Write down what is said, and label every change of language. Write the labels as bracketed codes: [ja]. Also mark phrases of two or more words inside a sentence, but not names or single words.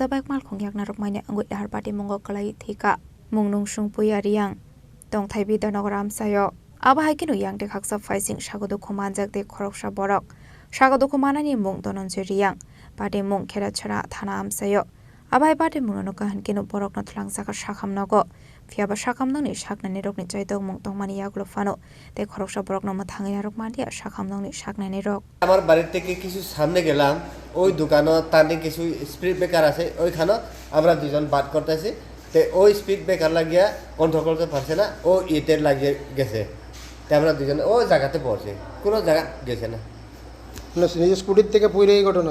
[trp] बाइक मालखुं याकना रकमाइने अंगुइ लाहार पाटिमुंगो कलाई थैका मुंनुं सुंपुया रियां दंथाइ बिदानगर आमसायो आबाहाइकेनो यांते खाकसा फाइसिं सागो दुखुमान जाकतै खरकसा बरक सागो दुखुमानानि मुं दनन्जय रियां पाटिमुं खेराछरा थाना आमसायो आबाहाइ पाटिमुंनो काहानकेनो बरकनो थलांसाका साखामनगो फियाबा साखामनंनि साकनानि रकनि चाइदों मुं दंमानि यागलो फानो ते खरकसा बरकनो माथाङै आरक मादिया साखामनंनि साकनानि रक [bn] আমার বাড়ি থেকে কিছু সামনে গেলাম ওই দোকানে তানে কিছু [en] speed breaker [bn] আছে ওইখানে আমরা দুজন বাদ করতেছি তে ওই [en] speed breaker [bn] লাগিয়া কন্ট্রোল করতে পারছে না ও ইটের লাগিয়ে গেছে তে আমরা দুজন ওই জায়গাতে পড়ছে কোনো জায়গা গেছে না নিজের স্কুটির থেকে পড়ে এই ঘটনা